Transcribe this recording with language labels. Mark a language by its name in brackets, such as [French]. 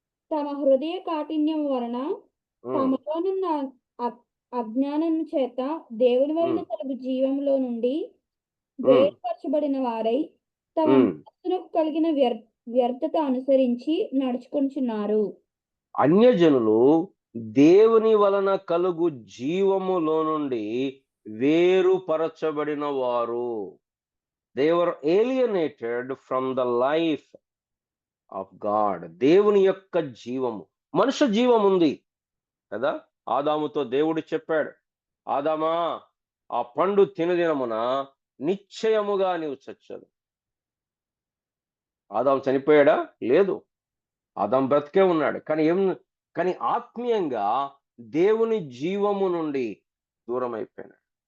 [Telugu] తమ హృదయ కాఠిన్యం వలన తమలోనున్న అజ్ఞానం చేత దేవుని వలన కలుగు జీవంలో నుండి వేరుపరచబడిన వారై తమ మనస్సునకు కలిగిన వ్యర్థత అనుసరించి నడుచుకుంటున్నారు. అన్యజనులు దేవుని వలన కలుగు జీవములో నుండి వేరుపరచబడిన వారు. [English] They were alienated from the life of God. [Telugu] దేవుని యొక్క జీవము, మనుష్య జీవం ఉంది కదా. ఆదాముతో దేవుడు చెప్పాడు, ఆదామా ఆ పండు తినదినమున నిశ్చయముగా నీవు చచ్చావు. ఆదాము చనిపోయాడా? లేదు, ఆదాము బ్రతికే ఉన్నాడు. కానీ ఆత్మీయంగా దేవుని జీవము నుండి దూరం అయిపోయినాడు.